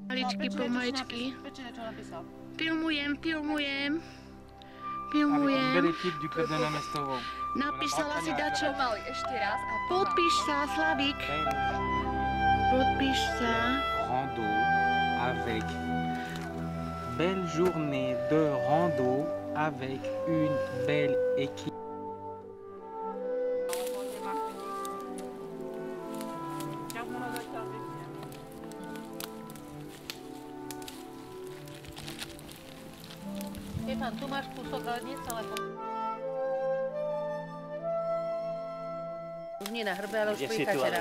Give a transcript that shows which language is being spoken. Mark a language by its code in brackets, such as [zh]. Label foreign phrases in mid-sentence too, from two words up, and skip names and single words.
[sk] Pomaličky, pomaličky. Filmujem. Napísala si dačo. Podpíš sa, Slavík. Podpíš sa. [fr] Rando avec belle journée de rando avec une belle équipe. [sk] Stefan, tu máš kúsok, ale nie celé. Už nie na hrbe, ale už príjchate raz.